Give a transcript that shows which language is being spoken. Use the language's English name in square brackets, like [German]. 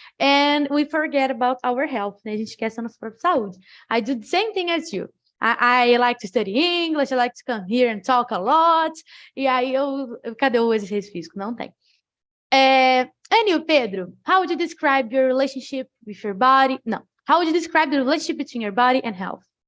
[English] And we forget about our health, né? [Portuguese] A gente esquece a nossa própria saúde. [English] I do the same thing as you. I like to study English, I like to come here and talk a lot. [Portuguese] E aí cadê o exercício físico? Não tem. [English] And you, Pedro, how would you describe your relationship with your body? No. How would you describe the relationship between your body and health?